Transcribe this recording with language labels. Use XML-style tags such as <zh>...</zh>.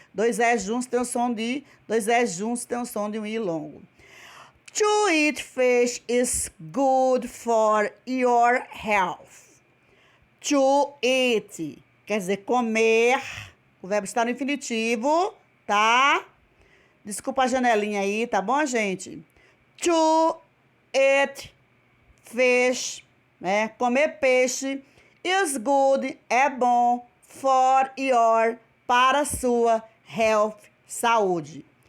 <pt>Dois S juntos tem o som de um I longo.</pt> <en>To eat fish is good for your health. To eat,</en> <pt>quer dizer comer, o verbo está no infinitivo, tá? Desculpa a janelinha aí, tá bom, gente?</pt> <en>To eat fish,</en> <pt>né? Comer peixe</pt> <en>is good,</en> <pt>é bom,</pt> <en>for your,</en> <pt>para a sua</pt> <en>health,</en> <pt>saúde.</pt>